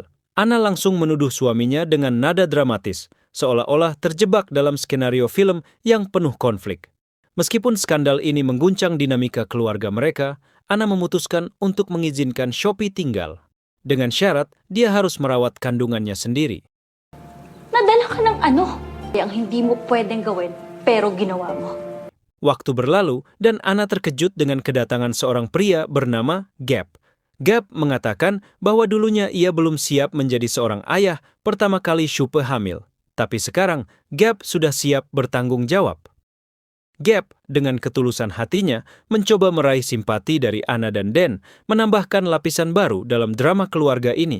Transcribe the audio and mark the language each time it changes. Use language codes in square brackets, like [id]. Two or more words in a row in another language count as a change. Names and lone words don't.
[id] Anna langsung menuduh suaminya dengan nada dramatis, seolah-olah terjebak dalam skenario film yang penuh konflik. Meskipun skandal ini mengguncang dinamika keluarga mereka, Anna memutuskan untuk mengizinkan Shopee tinggal. Dengan syarat, dia harus merawat kandungannya sendiri. [tl] Nadala ka ng ano? Yang hindi mo pwedeng gawin, pero ginawa mo. [id] Waktu berlalu, dan Anna terkejut dengan kedatangan seorang pria bernama Gab. Gab mengatakan bahwa dulunya ia belum siap menjadi seorang ayah pertama kali Shopee hamil. Tapi sekarang, Gab sudah siap bertanggung jawab. Gab, dengan ketulusan hatinya, mencoba meraih simpati dari Anna dan Dan, menambahkan lapisan baru dalam drama keluarga ini.